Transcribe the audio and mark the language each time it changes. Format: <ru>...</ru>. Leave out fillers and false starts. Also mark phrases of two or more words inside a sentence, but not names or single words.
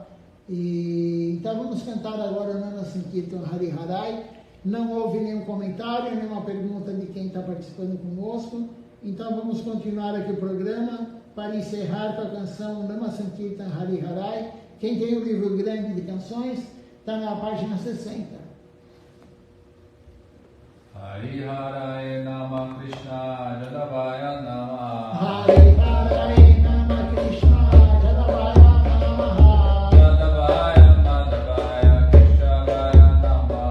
<pt>Então, vamos cantar agora o Nana Sankirtan Hari Harai. Não houve nenhum comentário, nenhuma pergunta de quem está participando conosco. Então, vamos continuar aqui o programa para encerrar com a canção Nama Sankirtan Hari Harai. Quem tem o livro grande de canções, está na página 60.</pt> <sa>हरि हरये नमः कृष्ण यादवाय नमः हरि हरये नमः कृष्ण यादवाय नमः यादवाय माधवाय केशवाय नमः</sa>